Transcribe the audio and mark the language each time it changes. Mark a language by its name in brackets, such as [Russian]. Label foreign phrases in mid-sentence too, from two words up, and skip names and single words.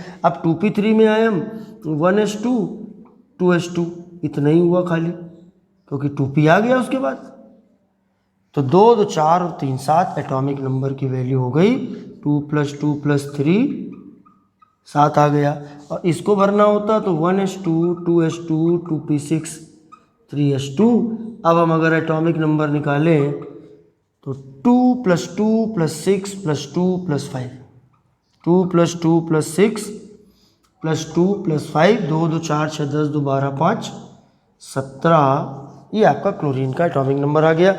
[Hindi] अब 2p3 में आए हम 1s2, 2s2, इतना ही हुआ खाली, क्योंकि 2p आ गया उसके बाद। तो 2, 2, 4 और 3, 7 [English] atomic number [Hindi] की वैल्यू हो गई। 2 + 2 + 3, 7 आ गया। और इसको भरना होता तो 1s2, 2s2, 2p6, 3s2। अब हम अगर [English] atomic number [Hindi] निकालें तो 2 + 2 + 6 + 2 + 5, 2 + 2 + 6 +2 +5, 2 2 4 6 10 2 12 5 17, ये आपका क्लोरीन का एटॉमिक नंबर आ गया।